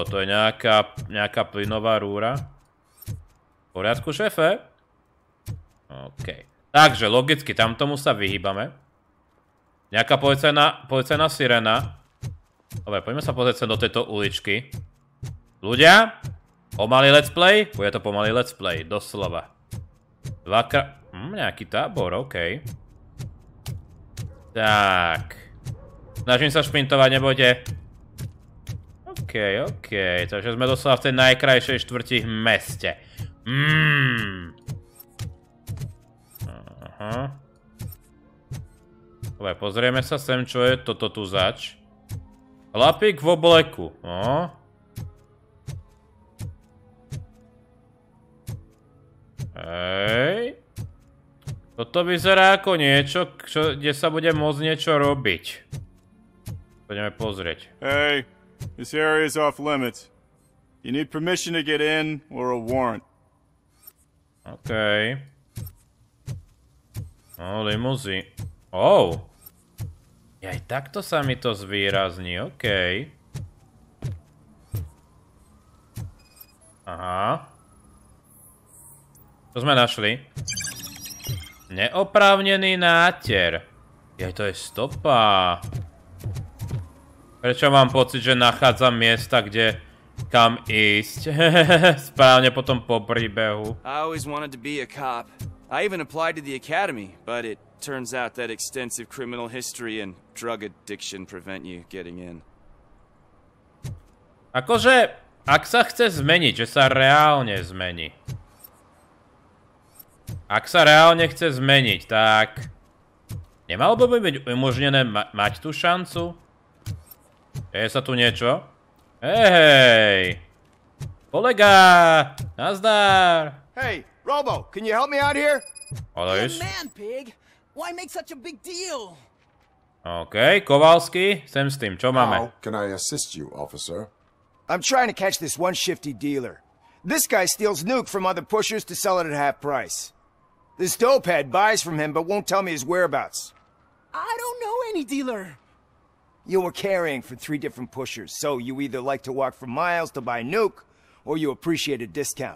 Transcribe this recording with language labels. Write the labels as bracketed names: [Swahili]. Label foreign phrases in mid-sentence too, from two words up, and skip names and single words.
[Slovak] To je nejaká plynová rúra. V poriadku, šéfe? OK. Takže, logicky, tamtomu sa vyhýbame. Nejaká policajná sirena. Dobre, poďme sa pozrieť do tejto uličky. Ľudia? Pomalý [English] let's play? [Slovak] Bude to pomalý [English] let's play, [Slovak] doslova. Nejaký tábor, OK. Tak. Snažím sa šprintovať, nebojte. OK. Takže sme doslova v tej najkrajšej štvrti v meste. Aha. Dobre, pozrieme sa sem, čo je toto tu zač. Chlapík v obleku. Hej. Toto vyzerá ako niečo, kde sa bude môcť niečo robiť. Poďme pozrieť. [English] Hey, this area is off limits. You need permission to get in or a warrant. [Slovak] OK. No, limuzí. Oh. Aj takto sa mi to zvýrazní, OK. Aha. Čo sme našli? Neoprávnený náter. To je stopa. Prečo mám pocit, že nachádzam miesta, kam ísť? Správne potom po príbehu. [English] I always wanted to be a cop. I even applied to the academy, but it turns out that extensive criminal history and drug addiction prevent you getting in. [Slovak] Akože, ak sa chce zmeniť, že sa reálne zmení. Ak sa reálne chce zmeniť, tak... Nemalo by byť umožnené mať tú šancu? Je sa tu niečo? Hej! Kolega! Nazdar! [English] Hey, Robo, can you help me out here? [Slovak] Olejš? [English] Man, pig. Why make such a big deal? [Slovak] OK, Kovalsky, sem s tým, čo máme? [English] How can I assist you, officer? I'm trying to catch this one shifty dealer. This guy steals nuke from other pushers to sell it at half price. This dopehead buys from him but won't tell me his whereabouts. I don't know any dealer. You were carrying for 3 different pushers, so you either like to walk for miles to buy nuke, or you appreciate a discount.